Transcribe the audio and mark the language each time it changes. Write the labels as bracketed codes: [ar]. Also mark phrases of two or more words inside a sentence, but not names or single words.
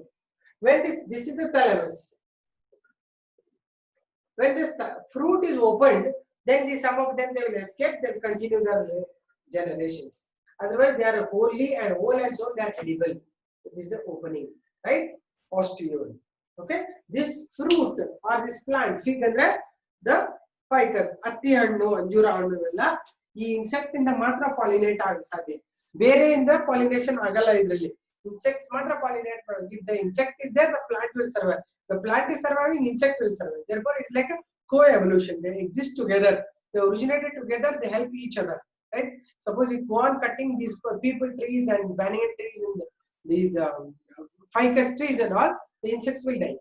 [en] When this is the thalamus. When this fruit is opened, then some of them they will escape, they will continue their generations. Otherwise, they are wholly and whole and so they are edible. So this is the opening, right? Ostiole. Okay. This fruit or this plant, fig [kn] andre [en] the ficus, [kn] ಅತ್ತಿ ಹಣ್ಣು, ಅಂಜೂರ ಹಣ್ಣು ಎಲ್ಲ, ಈ insect ಇಂದ ಮಾತ್ರ pollinate ಆಗಸಾದೆ. ಬೇರೆ ಇಂದ ಪಾಲಿನೇಷನ್ ಆಗಲ್ಲ ಇದರಲ್ಲಿ. ಇನ್ಸೆಕ್ಟ್ಸ್ ಮಾತ್ರ ಪಾಲಿನೇಟ್ ಮಾಡೋದು. [en] If the insect is there, the plant will survive. The plant is surviving, insect will survive. Therefore, it's like a co-evolution. They exist together. They originated together. They help each other. Right? Suppose we go on cutting these people trees and banyan trees and these ficus trees and all, the insects will die.